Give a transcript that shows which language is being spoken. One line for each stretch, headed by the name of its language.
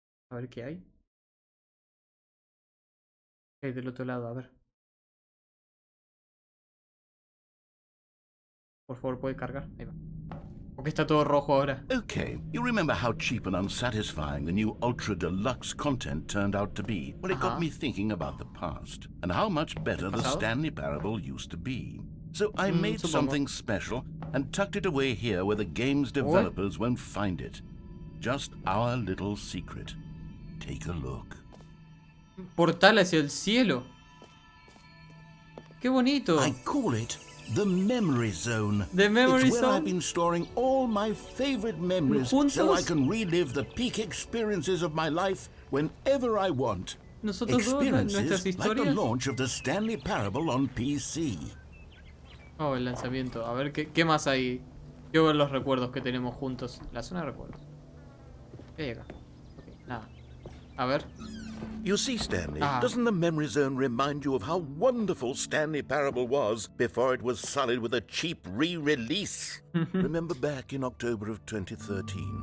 Spanish: A ver qué hay. ¿Qué hay del otro lado? A ver. Por favor, puede cargar. Ahí va. Porque está todo rojo ahora.
English: Okay, you remember how cheap and unsatisfying the new Ultra Deluxe content turned out to be? Well, it got me thinking about the past and how much better the Stanley Parable used to be. So I made something special and tucked it away here where the game's developers won't find it. Just our little secret. Take a look.
Spanish: Portal hacia el cielo. Qué bonito.
English: I call it the memory zone. The memory it's where zone? I've been storing all my favorite memories so I can relive the peak experiences of my life whenever I want.
Spanish: Nosotros dos, nuestras
English: Experiences like the
Spanish: historias.
English: launch of the Stanley Parable on PC.
Spanish: Oh, el lanzamiento. A ver, ¿qué más hay? Quiero ver los recuerdos que tenemos juntos. La zona de recuerdos. ¿Qué hay acá? Ok, nada. A ver.
English: You see, Stanley, doesn't the memory zone remind you of how wonderful Stanley Parable was before it was sullied with a cheap re-release? Remember back in October of 2013?